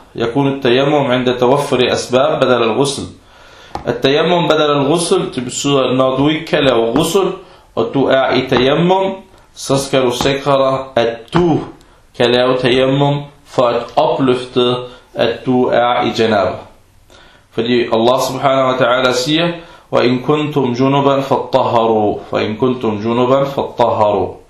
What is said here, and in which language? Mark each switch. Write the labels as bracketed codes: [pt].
[ar] يكون التيمم عند توفر أسباب بدل الغسل. التيمم بدل الغسل, [da] det betyder, at når du ikke kan lave غسل, og du er i tayammum, så skal du sikre dig, at du kan lave tayammum for at opløfte, at du er i janabah. Fordi Allah subhanahu wa ta'ala siger, [ar] وَإِن كُنْتُمْ جُنُبًا فَاتَّهَرُوا وَإِن كُنْتُمْ جُنُبًا فَاتَّهَرُوا.